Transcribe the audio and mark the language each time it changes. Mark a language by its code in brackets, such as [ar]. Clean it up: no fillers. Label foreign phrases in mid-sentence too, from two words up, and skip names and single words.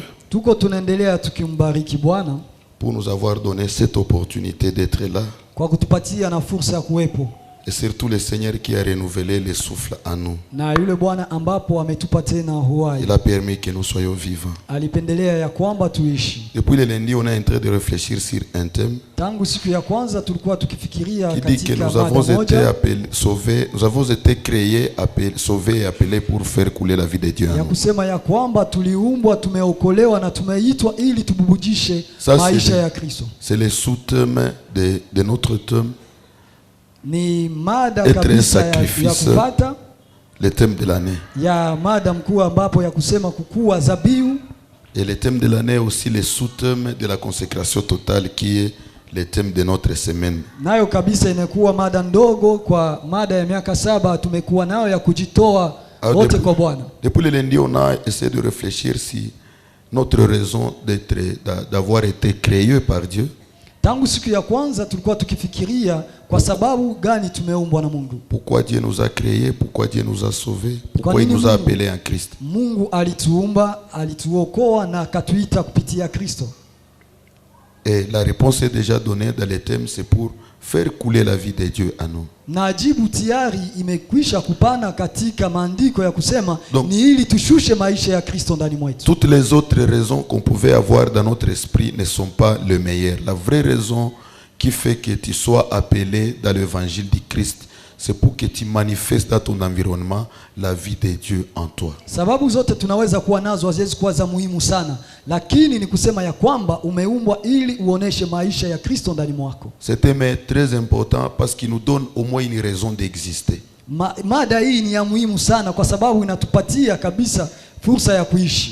[sw] Tuko tunaendelea tukimbariki Bwana [fr] pour nous avoir donné cette opportunité d'être là. [sw] kwa kutupatia na fursa ya kuwepo, [fr] Et surtout le Seigneur qui a renouvelé le souffle en nous. [sw] na yule Bwana ambapo ametupa tena uhai. [fr] Il a permis que nous soyons vivants. [sw] Alipendelea ya kwamba tuishi. [fr] Depuis le lundi, on est en train de réfléchir sur un thème [sw] Tangu siku ya kwanza tulikuwa tukifikiria [fr] qui dit que [sw] katika [fr] nous avons [sw] mada [fr] été [sw] moja [fr] appelés, sauvés, nous avons été créés, sauvés et appelés pour faire couler la vie de Dieu en [sw] ya [fr] nous. [sw] kusema ya kwamba tuliumbwa, tumeokolewa na tumeitwa ili tububujishe [fr] Ça, [sw] maisha ya Kristo. [fr] c'est le sous-thème de notre thème, [sw] Ni mada [fr] Être un [sw] kabisa ya [fr] sacrifice. [sw] kupata [fr] le thème de l'année. [sw] ya mada mkuu ambapo ya kusema kukua zabiu, [fr] Et le thème de l'année est aussi le sous-thème de la consécration totale qui est le thème de notre semaine. [sw] nayo kabisa inakuwa mada ndogo kwa mada ya miaka 7 tumekuwa nayo ya kujitoa wote kwa Bwana. [fr] Depuis le lundi, on a essayé de réfléchir si notre raison d'avoir été créé par Dieu. [sw] Tangu siku ya kwanza tulikuwa tukifikiria kwa sababu gani tumeumbwa na Mungu. [fr] Pourquoi Dieu nous a créés, pourquoi Dieu nous a sauvés, pourquoi [sw] Kwa [fr] il [sw] nini [fr] nous a [sw] Mungu? [fr] appelés en Christ. [sw] Mungu alituumba, alituokoa na akatuita kupitia Kristo. [fr] Et la réponse est déjà donnée dans le thème, c'est pour faire couler la vie de Dieu à nous. [sw] Na jibu tayari imekwisha kupana katika maandiko ya kusema [fr] Donc, [sw] ni ili tushushe maisha ya Kristo ndani mwetu. [fr] toutes les autres raisons qu'on pouvait avoir dans notre esprit ne sont pas le meilleur. La vraie raison qui fait que tu sois appelé dans l'évangile du Christ, c'est pour que tu manifestes dans ton environnement la vie de Dieu en toi. [sw] Sababu zote tunaweza kuwa nazo haziwezi kuwa za muhimu sana, lakini ni kusema ya kwamba umeumbwa ili uoneshe maisha ya Kristo ndani mwako. [fr] Ce thème est très important parce qu'il nous donne au moins une raison d'exister. [sw] Mada hii ni ya muhimu sana kwa sababu inatupatia kabisa fursa ya kuishi.